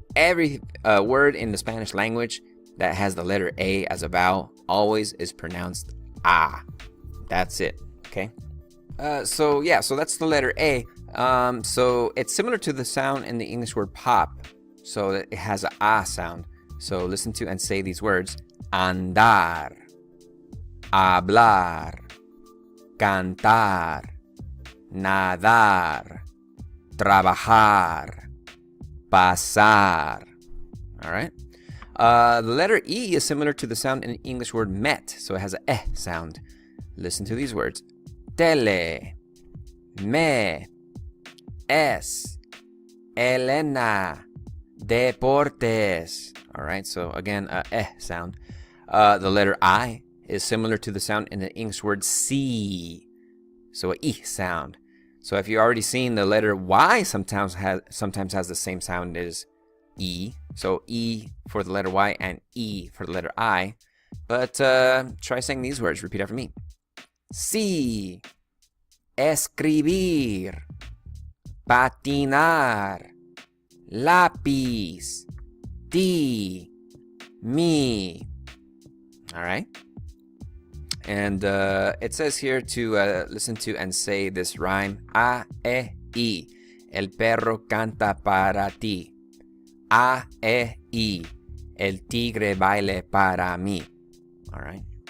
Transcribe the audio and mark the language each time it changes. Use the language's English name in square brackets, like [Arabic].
[English] Every word in the Spanish language that has the letter A as a vowel always is pronounced ah. That's it. Okay. So that's the letter A. So it's similar to the sound in the English word pop. So it has a ah sound. So listen to and say these words. [Spanish] Andar, hablar, cantar, nadar, trabajar, pasar. [English] All right. The letter E is similar to the sound in the English word met. So it has a eh sound. Listen to these words. [Spanish] Tele, me, es, Elena, deportes. [English] All right. So again, eh sound. The letter I is similar to the sound in the English word see. So a E sound. So if you've already seen, the letter Y sometimes has the same sound as E. So E for the letter Y and E for the letter I. But try saying these words. Repeat after me. [Spanish] Sí, escribir, patinar, lápiz, ti, mi. [English] All right. And it says here to listen to and say this rhyme. [Spanish] A, E, I. El perro canta para ti. A, E, I. El tigre baile para mí. [English] All right.